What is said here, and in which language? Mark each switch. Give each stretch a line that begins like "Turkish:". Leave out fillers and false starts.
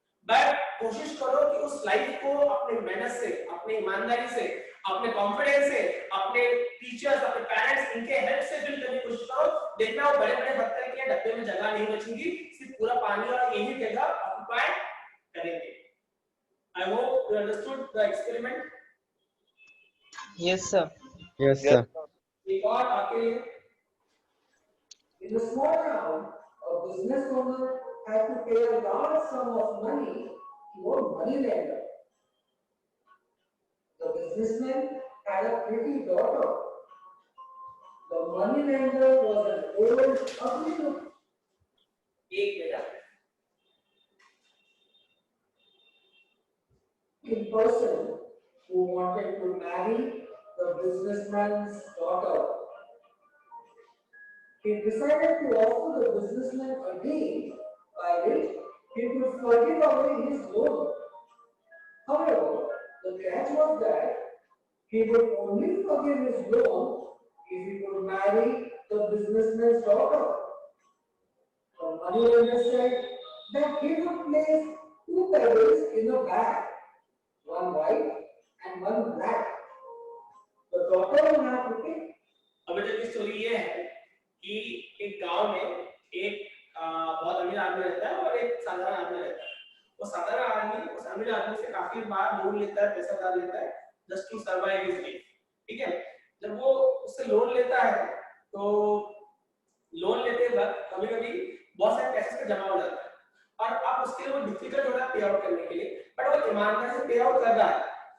Hindi: But कोशिश करो कि उस लाइफ को अपने मेहनत से, अपनी ईमानदारी से, अपने कॉन्फिडेंस से, अपने टीचर्स, अपने पेरेंट्स, इनके हेल्प से बिल्ड करने की कोशिश करो। देखना वो बड़े बड़े पत्थर के डब्बे में जगह नहीं बचेगी, सिर्फ पूरा पानी और यही जगह ऑक्युपाई करेंगे।
English: I hope you understood the experiment. Yes sir. Yes, sir.
Hindi: एक और आके
English: In the small town, a business owner had to pay a large sum of money to a money lender. The businessman had a pretty daughter. The money lender was an old, ugly look.
Hindi: एक बेटा,
English: in person who wanted to marry the businessman's daughter. He decided to offer the businessman a deal by which he could forgive away his loan. However, the catch was that he would only forgive his loan if he could marry the businessman's daughter. The moneylender said that he would place two pebbles in a bag, one white and one black. The daughter will have to pick.
Hindi: अभी तक की story ये है कि एक गांव में एक बहुत अमीर आदमी रहता है और एक साधारण आदमी रहता है। वो साधारण आदमी उस अमीर आदमी से काफी बार लोन लेता है, पैसा उधार लेता है
English: Just to survive his life.
Hindi: ठीक है, जब वो उससे लोन लेता है तो लोन लेते वक्त कभी कभी बहुत सारे पैसे से जमा हो जाता है और अब उसके लिए वो डिफिकल्ट हो रहा है पे आउट करने के लिए, बट वो ईमानदारी से पे आउट कर रहा है।